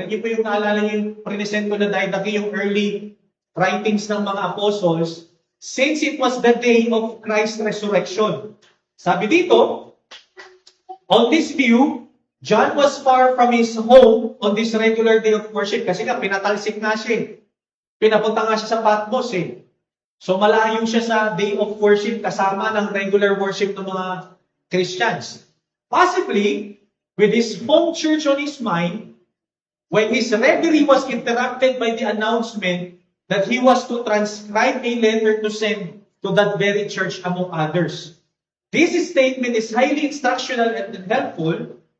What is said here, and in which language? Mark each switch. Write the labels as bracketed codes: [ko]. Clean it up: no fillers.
[tl] Lagi po yung naalala yung present ko na Didache, yung early writings ng mga apostles, [en] since it was the day of Christ's resurrection. [tl] Sabi dito, [en] on this view, John was far from his home on this regular day of worship [tl] kasi nga pinatalsik nga siya. Pinapunta nga siya sa Patmos eh. So malayo siya sa day of worship kasama ng regular worship ng mga Christians. [en] Possibly, with his home church on his mind, when his reverie was interrupted by the announcement that he was to transcribe a letter to send to that very church among others. This statement is highly instructional and helpful.